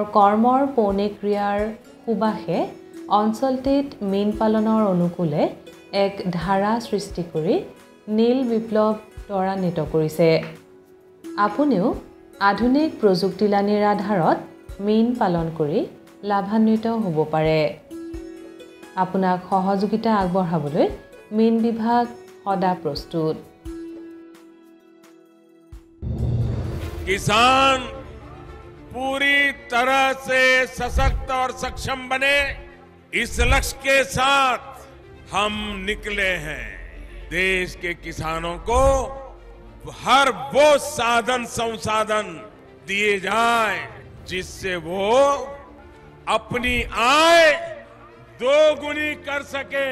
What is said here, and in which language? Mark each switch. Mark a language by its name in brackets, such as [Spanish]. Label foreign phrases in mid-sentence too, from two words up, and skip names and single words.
[Assamese] কৰ্মৰ পৌনিক ক্ৰিয়াৰ সুবাসে অঞ্চলটিত মীন পালনৰ অনুকূলে এক ধাৰা সৃষ্টি কৰি নীল বিপ্লৱ ত্বৰান্বিত কৰিছে আপুনিও আধুনিক প্ৰযুক্তিলানিৰ আধাৰত মীন পালন কৰি লাভান্বিত হ'ব পাৰে আপোনাক সহযোগিতা আগবঢ়াবলৈ মীন বিভাগ সদা প্ৰস্তুত [Hindi] किसान पूरी तरह से सशक्त और सक्षम बने इस लक्ष्य के साथ हम निकले हैं देश के किसानों को हर वो साधन संसाधन दिए जाए जिससे वो अपनी आय दोगुनी कर सके